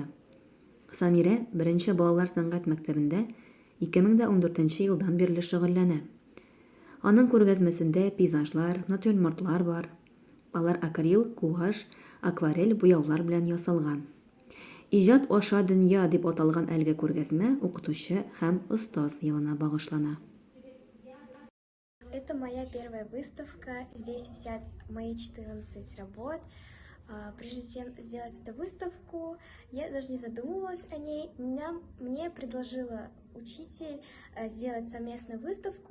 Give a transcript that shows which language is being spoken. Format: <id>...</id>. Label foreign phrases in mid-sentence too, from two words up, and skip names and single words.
<tt>Самирә беренче балалар сәнгать мәктәбендә 2014 елдан бирле шөгыльләнә. Аның күргәзмәсендә пейзажлар, натюрмортлар бар. Алар акрил, гуашь, акварель буяулар белән ясалган. Иҗат аша дөнья дип аталган әлеге күргәзмә укытучы һәм остаз елына багышлана.</tt> <ru>Это моя первая выставка. Здесь висят мои 14 работ. Прежде чем сделать эту выставку, я даже не задумывалась о ней. Мне предложила учитель сделать совместную выставку.</ru>